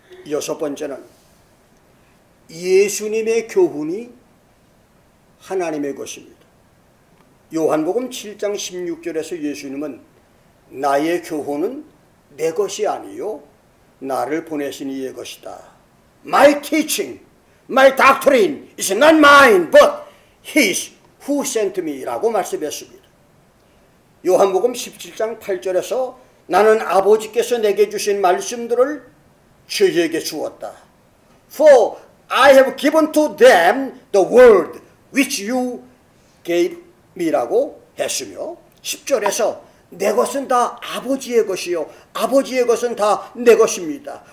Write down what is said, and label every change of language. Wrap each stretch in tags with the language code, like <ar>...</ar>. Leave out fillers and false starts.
<ko>여섯 번째는 예수님의 교훈이 하나님의 것입니다. 요한복음 7장 16절에서 예수님은 나의 교훈은 내 것이 아니요 나를 보내신 이의 것이다.</ko> <en>My teaching, my doctrine is not mine but his who sent me</en> <ko>라고 말씀했습니다. 요한복음 17장 8절에서 나는 아버지께서 내게 주신 말씀들을 저희에게 주었다.</ko> <en>For I have given to them the word which you gave</en> <ko>미라고 했으며 10절에서 내 것은 다 아버지의 것이요 아버지의 것은 다 내 것입니다.</ko>